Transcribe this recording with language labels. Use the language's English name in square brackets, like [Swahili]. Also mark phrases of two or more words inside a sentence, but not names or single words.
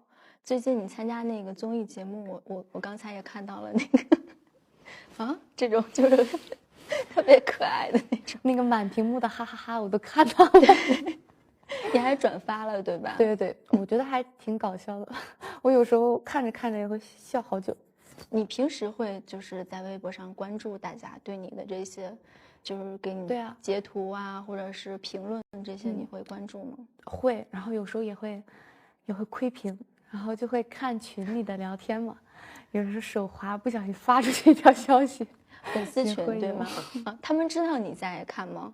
[Chinese] 最近你參加那個綜藝節目，我剛才也看到了那個這種就是特別可愛的那種，那個滿屏幕的哈哈哈我都看到了。你還轉發了對吧？對對，我覺得還挺搞笑的，我有時候看着看着也會笑好久。你平時會就是在微博上關注大家對你的這些，就是給你截圖啊，或者是評論這些，你會關注嗎？會，然後有時候也會窺屏，然後就會看群裡的聊天嘛，有時候手滑不小心發出去一條消息，粉絲群對嗎？他們知道你在看嗎？